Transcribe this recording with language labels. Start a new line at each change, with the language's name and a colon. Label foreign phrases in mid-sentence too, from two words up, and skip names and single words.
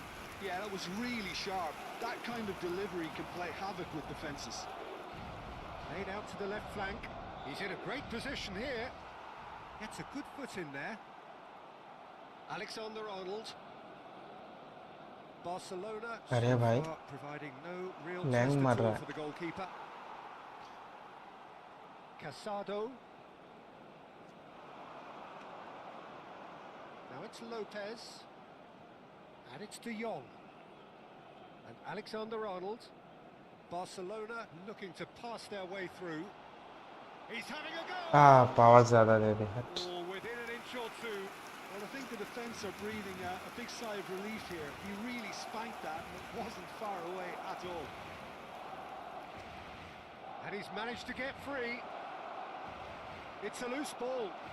English: Yeah, that was really sharp. That kind of delivery can play havoc with defences. Laid out to the left flank. He's in a great position here. Gets a good foot in there. Alexander-Arnold. Barcelona
Hindi: अरे भाई
English: providing no real
Hindi: लैंग
English: test
Hindi: मार
English: at
Hindi: रहा
English: all
Hindi: है
English: for the goalkeeper. Casado. Now it's Lopez. And it's De Jong. And Alexander-Arnold. Barcelona looking to pass their way through. He's having a go!
Hindi: पावर ज़्यादा दे दे
English: Oh, within an inch or two. Well, I think the defence are breathing a big sigh of relief here. He really spanked that, and it wasn't far away at all. And he's managed to get free. It's a loose ball.